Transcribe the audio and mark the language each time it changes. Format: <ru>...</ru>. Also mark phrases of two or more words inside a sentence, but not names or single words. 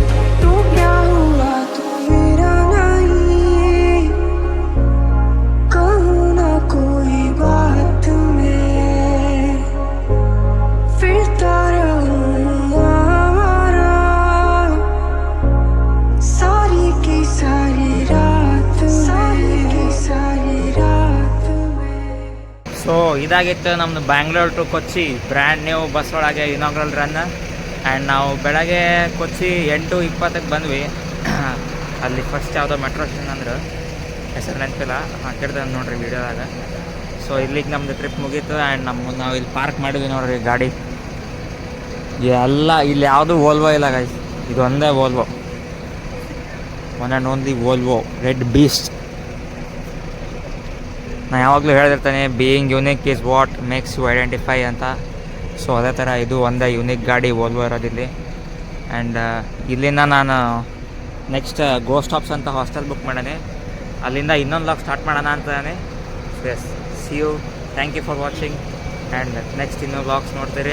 <hi>तू क्या हुआ तू मेरा नहीं कहूँ ना कोई बात में फिरता रहूँगा सारी की सारी रात में</hi> <kn>ಸೊ ಇದಾಗಿತ್ತು ನಮ್ಮದು</kn> <en>Bangalore to Kochi brand new bus</en> <kn>ಒಳಗೆ</kn> <en>inaugural run and</en> <kn>ನಾವು ಬೆಳಗ್ಗೆ ಕೊಚ್ಚಿ 8:20ಕ್ಕೆ ಬಂದ್ವಿ ಅಲ್ಲಿ ಫಸ್ಟ್ ಯಾವುದೋ</kn> <en>metro station</en> <kn>ಅಂದ್ರೆ ಹೆಸರು ನೆನಪಿಲ್ಲ ಹಾಕಿರ್ತಾರೆ ನೋಡ್ರಿ ವೀಡಿಯೋದಾಗ. ಸೊ ಇಲ್ಲಿಗೆ ನಮ್ಮದು ಟ್ರಿಪ್ ಮುಗೀತು ಆ್ಯಂಡ್ ನಾವು ಇಲ್ಲಿ ಪಾರ್ಕ್ ಮಾಡಿದ್ವಿ ನೋಡ್ರಿ ಗಾಡಿ ಎಲ್ಲ ಇಲ್ಲಿ ಯಾವುದು ವೋಲ್ವೋ ಇಲ್ಲ ಗೈಸ್, ಇದು ಒಂದೇ ವೋಲ್ವೋ.</kn> <en>One and only Volvo Red Beast.</en> <kn>ನಾನು ಯಾವಾಗಲೂ ಹೇಳ್ತಿರ್ತಾನೆ,</kn> <en>Being unique is what makes you identify ಅಂತ.</en> <kn>ಸೊ ಅದೇ ಥರ ಇದು ಒಂದೇ ಯುನಿಕ್ ಗಾಡಿ ವೋಲ್ವೋ ಇರೋದಿಲ್ಲಿ. ಆ್ಯಂಡ್ ಇಲ್ಲಿಂದ ನಾನು ನೆಕ್ಸ್ಟ್ ಗೋಸ್ಟ್ ಸ್ಟಾಪ್ಸ್ ಅಂತ</kn> <en>hostel book</en> <kn>ಮಾಡೇನೆ, ಅಲ್ಲಿಂದ ಇನ್ನೊಂದು</kn> <en>log start</en> <kn>ಮಾಡೋಣ ಅಂತಾನೆ.</kn> <en>Yes, see you, thank you for watching. And next</en> <kn>ಇನ್ನೂ ವ್ಲಾಗ್ಸ್ ನೋಡ್ತೀರಿ.</kn>